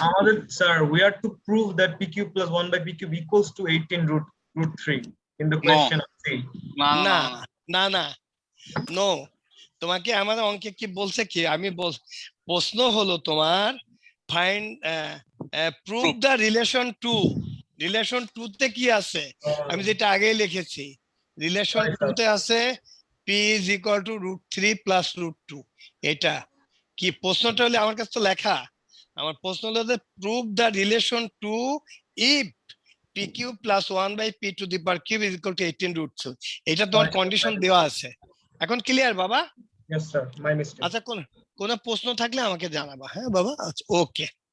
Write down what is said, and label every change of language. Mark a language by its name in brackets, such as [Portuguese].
[Bangla] আমাদের sir [English] we are to prove that p cube plus 1 by p cube equals to 18√3 in the question of C. [Bangla] না না না না, না না, নো। তোমাকে আমাদের অঙ্কে কি বলছে কি, আমি প্রশ্ন হলো তোমার find [English] Prove the relation two. [Bangla] Relation to তে কি আছে, আমি যেটা আগেই লিখেছি, রিলেশন [English] Right, [Bangla] টু [English] sir. [Bangla] তে আছে p is equal to √3 plus √2। এটা কি প্রশ্নটা হলে আমার কাছে তো লেখা, আমার প্রশ্ন হলো যে [English] Prove the relation two if p cube plus 1 by p to the power cube is equal to 18√2। [Bangla] এটা তোমার [English] Right, sir. [Bangla] কন্ডিশন দেওয়া আছে। এখন ক্লিয়ার বাবা? [English] Yes sir, my mistake. [Bangla] আচ্ছা, কোন প্রশ্ন থাকলে আমাকে জানাবা। হ্যাঁ বাবা, আচ্ছা ওকে।